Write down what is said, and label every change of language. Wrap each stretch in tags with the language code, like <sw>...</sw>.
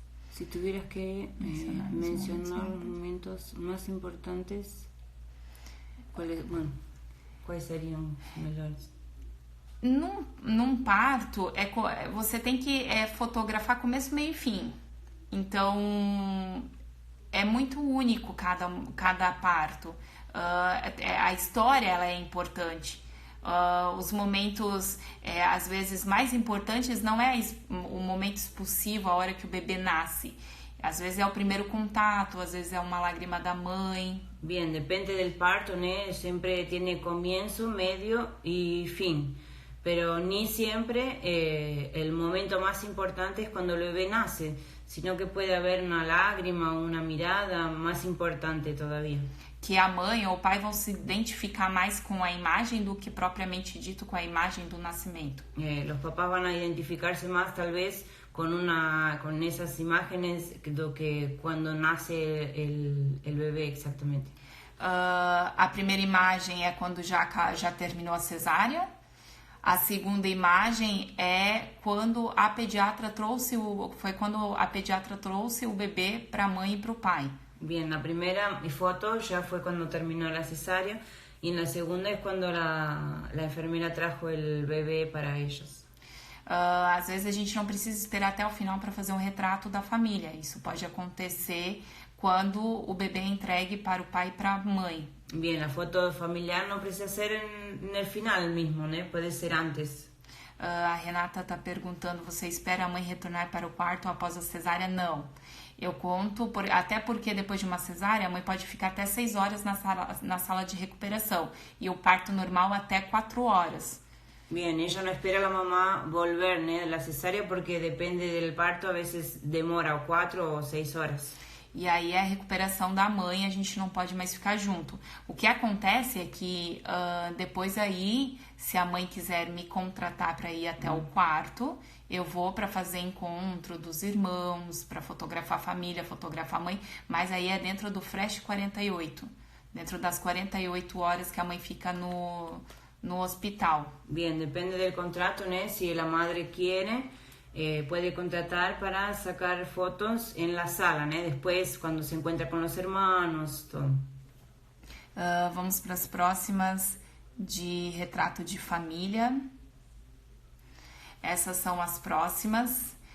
<es>Si tuvieras que mencionar los momentos más importantes, ¿cuáles serían melhores?</es> <pt>Num parto, você tem que fotografar começo, meio e fim. Então, é muito único cada parto. A história ela é importante. Os momentos, às vezes, mais importantes não é o momento expulsivo, a hora que o bebê nasce. Às vezes é o primeiro contato, às vezes é uma lágrima da mãe.</pt> <es>Bien, depende del parto, ¿no? Siempre tiene comienzo, medio y fin. Pero ni siempre el momento más importante es cuando el bebé nace, sino que puede haber una lágrima, una mirada más importante todavía.</es> <pt>Que a mãe ou o pai vão se identificar mais com a imagem do que propriamente dito com a imagem do nascimento.</pt> <es>Los papás van a identificarse más tal vez con esas imágenes do que cuando nace el bebé exactamente.</es> <pt>A primeira imagem é quando já terminou a cesárea. A segunda imagem é quando a pediatra trouxe o bebê para a mãe e para o pai.</pt> <es>Bien, la primera foto ya fue cuando terminó la cesárea y en la segunda es cuando la enfermera trajo el bebé para ellos.</es> <pt>Às vezes a gente não precisa esperar até o final para fazer um retrato da família. Isso pode acontecer quando o bebê é entregue para o pai e para a mãe.</pt> <es>Bien, la foto familiar no precisa ser en el final mismo, ¿no? Puede ser antes.</es> <pt>A Renata está perguntando, você espera a mãe retornar para o quarto após a cesárea? Não. Eu conto, até porque depois de uma cesárea, a mãe pode ficar até 6 horas na sala de recuperação. E o parto normal até 4 horas.</pt> <es>Bien, ella no espera a la mamá volver, ¿no? De la cesárea porque depende del parto, a veces demora 4 o 6 horas.</es> <pt>E aí a recuperação da mãe, a gente não pode mais ficar junto. O que acontece é que depois aí, se a mãe quiser me contratar para ir até o quarto, eu vou para fazer encontro dos irmãos, para fotografar a família, fotografar a mãe, mas aí é dentro do Flash 48, dentro das 48 horas que a mãe fica no hospital.</pt> <es>Bien, depende del contrato, ¿no? Si la madre quiere, puede contratar para sacar fotos en la sala, ¿no? Después, cuando se encuentra con los hermanos, todo.</es> <pt>Vamos para as próximas de retrato de família. Essas são as próximas.</pt>